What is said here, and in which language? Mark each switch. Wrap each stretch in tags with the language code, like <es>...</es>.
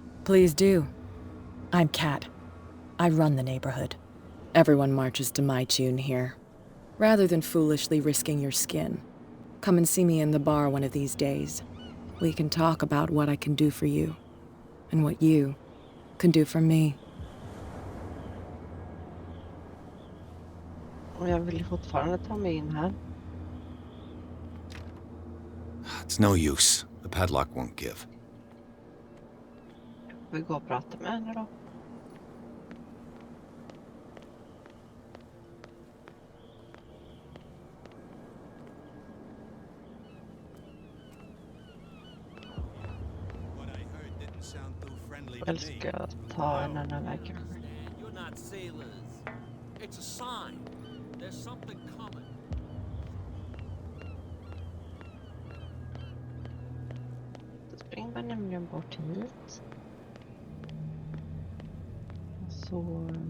<en>Please do. I'm Kat. I run the neighborhood. Everyone marches to my tune here. Rather than foolishly risking your skin, come and see me in the bar one of these days. We can talk about what I can do for you, and what you can do for me.</en> <sv>Och jag vill fortfarande ta mig in här.</sv> <en>It's no use. The padlock won't give.</en> <sv>Vi går och pratar med henne då. Eller ska jag ta en annan väg?</sv> <en>You're not sailors. It's a sign. There's something coming.</en> <sv>Då springer man nämligen bort hit. Så...</sv>